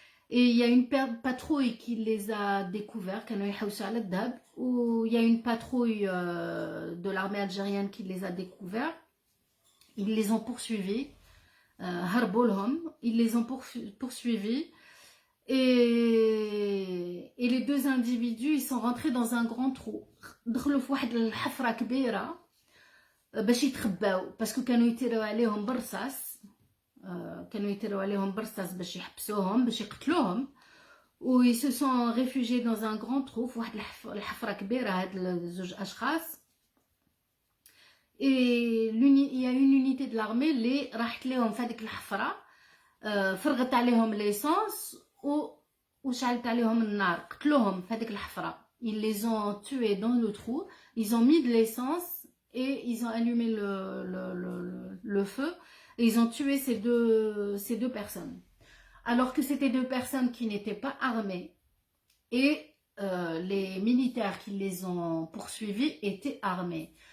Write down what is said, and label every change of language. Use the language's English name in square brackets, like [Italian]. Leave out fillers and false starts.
[French] Et il y a une patrouille qui les a découverts, ou il y a une patrouille de l'armée algérienne qui les a découverts. Ils les ont poursuivis, ils les ont poursuivis. Et les deux individus, ils sont rentrés dans un grand trou. [Arabic] دخلوا في واحد الحفرة كبيرة باش يتخباو باسكو كانوا يتيروا عليهم بالرصاص باش يحبسوهم باش يقتلوهم و [French] ils se sont réfugiés dans un grand trou [Arabic] في واحد الحفرة كبيرة هاد الزوج أشخاص. [French] Et il y a une unité de l'armée [Arabic] اللي راحت لهم في هذيك الحفرة فرغت عليهم ليسانس وشعلت عليهم النار قتلوهم في هذيك الحفرة. [French] Ils les ont tués dans le trou, ils ont mis de l'essence et ils ont allumé le feu et ils ont tué ces deux personnes. Alors que c'était deux personnes qui n'étaient pas armées et les militaires qui les ont poursuivis étaient armés.